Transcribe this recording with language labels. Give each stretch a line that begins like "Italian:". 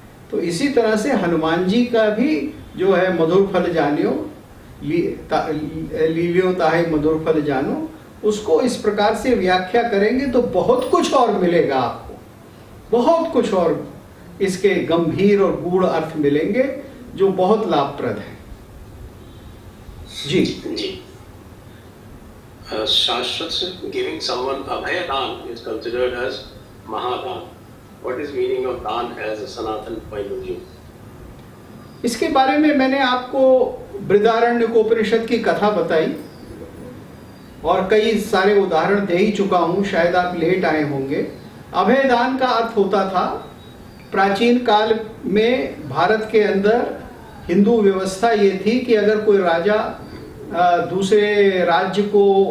Hindi: तो इसी तरह से हनुमान जी का भी जो है मधुर फल जानियो लीलियो ताहे मधुर फल जानो, उसको इस प्रकार से व्याख्या करेंगे तो बहुत कुछ और मिलेगा आपको, बहुत कुछ और इसके गंभीर और गूढ़ अर्थ मिलेंगे जो बहुत लाभप्रद है। जी जी।
English: शास्त्र giving someone abhay dan is considered as mahadan. What is meaning of dan as a Sanatan point of view?
Hindi: इसके बारे में मैंने आपको बृहदारण्यकोपनिषद की कथा बताई और कई सारे उदाहरण दे ही चुका हूं, शायद आप लेट आए होंगे। अभय दान का अर्थ होता था, प्राचीन काल में भारत के अंदर हिंदू व्यवस्था ये थी कि अगर कोई राजा दूसरे राज्य को